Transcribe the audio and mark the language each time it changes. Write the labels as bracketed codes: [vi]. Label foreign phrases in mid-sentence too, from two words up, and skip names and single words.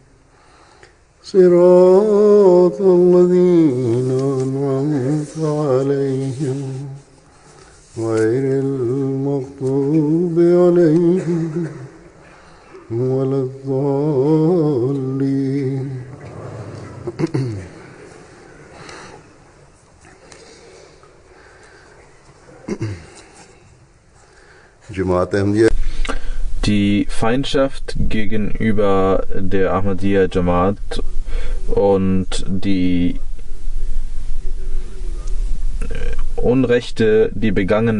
[ar] صراط الذين أنعمت عليهم غير المغضوب عليهم ولا الضالين [de] Die Feindschaft gegenüber der Ahmadiyya Jamaat und die Unrechte, die begangen